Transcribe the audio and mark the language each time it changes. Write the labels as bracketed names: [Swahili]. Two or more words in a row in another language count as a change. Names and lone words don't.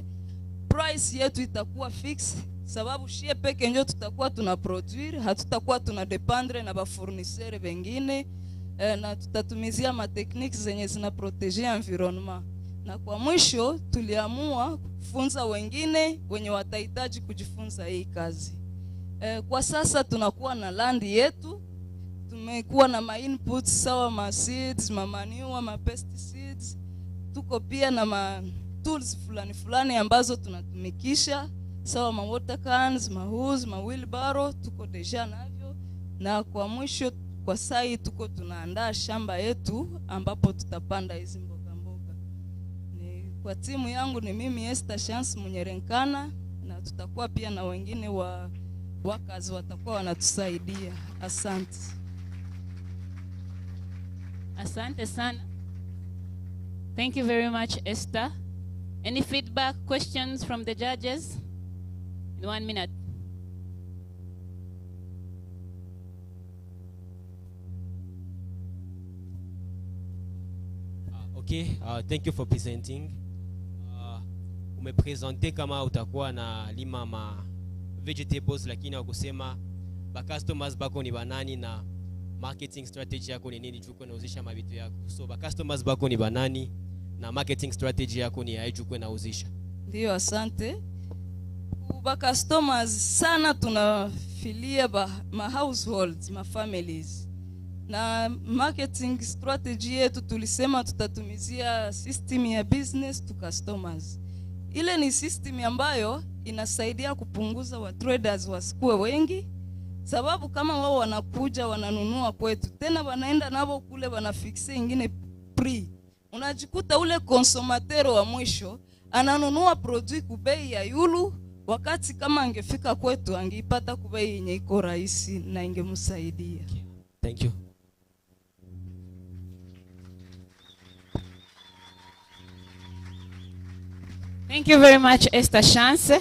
[Swahili] Price yetu itakuwa fix, sababu shie peke ndio tutakuwa tuna produire, hatutakuwa tuna dependre na ba fournisseurs wengine, na tutatumizia ma techniques zenye zina proteger environment. Na kwa mwisho tuliamua kufunza wengine wenye watahitaji kujifunza hii kazi. Kwa sasa tunakuwa na land yetu, tumekuwa na ma inputs sawa ma seeds, ma manure, ma pesticides. Tuko pia na ma tools fulani ambazo tunatumikisha sawa ma water cans, ma hose, ma wheelbarrow, tuko deja navyo. Na kwa mwisho kwa sai tuko tunaandaa shamba yetu ambapo tutapanda hizi mboga. Kwa timu yangu ni mimi Esther Chance Munyerenkana, na tutakuwa pia na wengine wakazi watakuwa wanatusaidia. Asante. Asante sana. [English] Thank you very much, Esther. Any feedback, questions from the judges? In 1 minute. Okay, thank you for presenting. [Swahili] Umepresente kama utakuwa na lima ma vegetables, lakini wakusema ba customers bako ni banani na [English] marketing strategy [Swahili] yako ni nini juko nauzisha mabitu yako. So ba customers bako ni banani na [English] marketing strategy [Swahili] yako ni yaje juko nauzisha. Ndio, asante. Ba customers sana tunafilia ma households, ma families. na [English] marketing strategy [Swahili] yetu tulisema tutatumizia system ya [English] business to customers. [Swahili] Ile ni system ambayo inasaidia kupunguza wa traders wasikuwe wengi, sababu kama wao wanakuja wananunua kwetu tena wanaenda nabo kule wanafixe ingine pre, unajikuta ule consumateur wa mwisho ananunua produit kubei ya yulu, wakati kama angefika kwetu angeipata kubei yenye iko rahisi na ingemsaidia. [English] Thank you. Thank you very much, Esther Chance.